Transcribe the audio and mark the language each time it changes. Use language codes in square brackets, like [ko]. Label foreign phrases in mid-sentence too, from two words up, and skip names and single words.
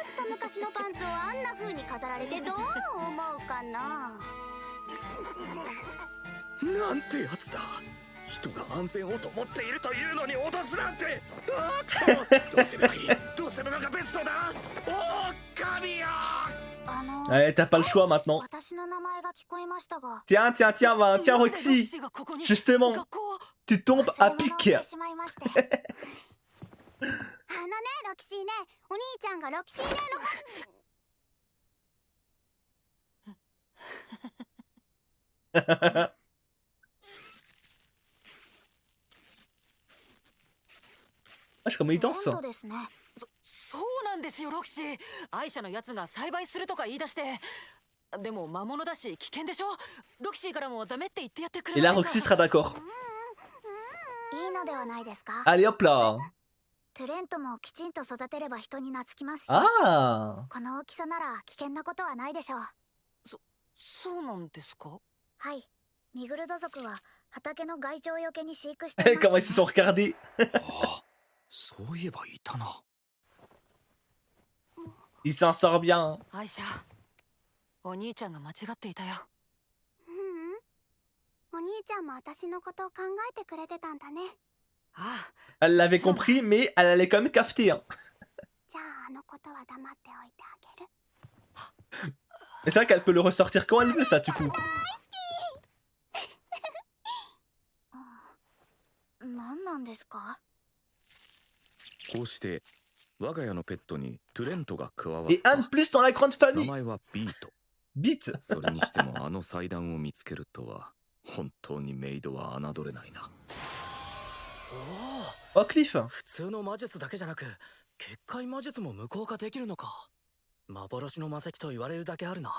[ja] と昔のパンツをあんな風に飾られてどう思うかな。なんてやつだ。人が安全をと思っているというのに脅すなんて。あーっとどうすればいい。どうするのがベストだ。おー神よ。 [fr] Ouais, t'as pas le choix maintenant. [ja] 私の名前が聞こえましたが。 [fr] Tiens, tiens, tiens, va, tiens, [ja] なんでロキ Roxy. シーがここに。 [fr] Justement, [ja] 学校は [fr] tu tombes à pic. [ja] してしまいまして。あのね、ロキシーネ、お兄ちゃんがロキシーネの。 [fr] Ah, comment il danse. [ja] 本当ですね。そうなんですよ、ロキシー。アイシャのやつが栽培するとか言い出して。でも魔物だし危険でしょ。ロキシーからもダメって言ってやってく [fr] Et [ja] れ [fr] là, [ja] ません [fr] Roxy [ja] か。 [fr] sera d'accord. [ja] いいのではないですか。 [fr] Allez, hop là. [ja] トゥレントもきちんと育てれば人に懐きますし、 [fr] Ah. [ja] この大きさなら危険なことはないでしょう。そうなんですか。はい。ミグルド族は畑の害鳥よけに飼育してい [fr] Comment [ja] ま [fr] ils [ja] す [fr] se sont regardés. [ja] あ、そういえばいたな。 [fr] Il s'en sort bien. [ja] アイシャ、お兄ちゃんが間違っていたよ。お兄ちゃんも私のことを考えてくれてたんだね。ああ、 [fr] Elle l'avait compris, mais elle allait quand même cafeter. Hein. [ja] じゃああのことは黙っておいてあげる。 [fr] Et c'est vrai qu'elle peut le ressortir quand elle veut, ça, du coup. [ja] 何なんですか？こうして我が家のペットにトゥレントが加わっ [fr] Et un de [ja] た。 [fr] plus dans la grande [ja] 名 [fr] famille. [ja] 前はビート。 [fr] Beat. [ja] それにしてもあの祭壇を見つけるとは本当にメイドは侮れないな。お [fr] Oh, Cliff. [ja] お、普通の魔術だけじゃなく結界魔術も無効化できるのか。幻の魔石と言われるだけあるな。